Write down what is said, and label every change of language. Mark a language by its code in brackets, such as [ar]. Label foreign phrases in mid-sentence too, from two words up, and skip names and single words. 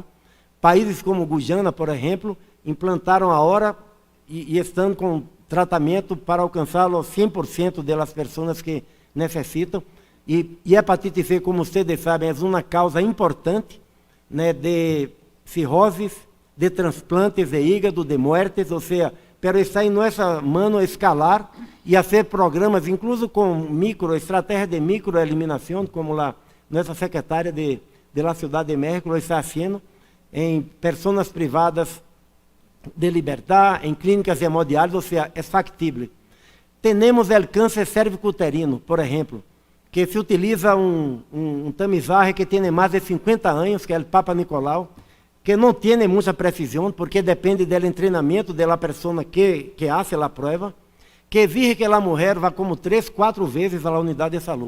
[pt] Países como Guyana, por exemplo, implantaram agora e estão com tratamento para alcançar os 100% das pessoas que necessitam. E hepatite C, como vocês sabem, é uma causa importante, né, de cirroses, de transplantes de [es] hígado, de muertes, [pt] ou seja, pero está em nossa mão escalar e fazer programas, incluso com estratégia de microeliminação, como a nossa secretária [es] de la [pt] Ciudad de México está fazendo, em pessoas privadas de liberdade, em clínicas hemodiálise, ou seja, é factível. Temos o câncer cervicuterino, por exemplo, que se utiliza um tamizaje que tem mais de 50 anos, que é o Papa Nicolau, que não tem muita precisão, porque depende do treinamento da pessoa que faz a prova, que exige que a mulher vá como 3, 4 vezes à unidade de saúde.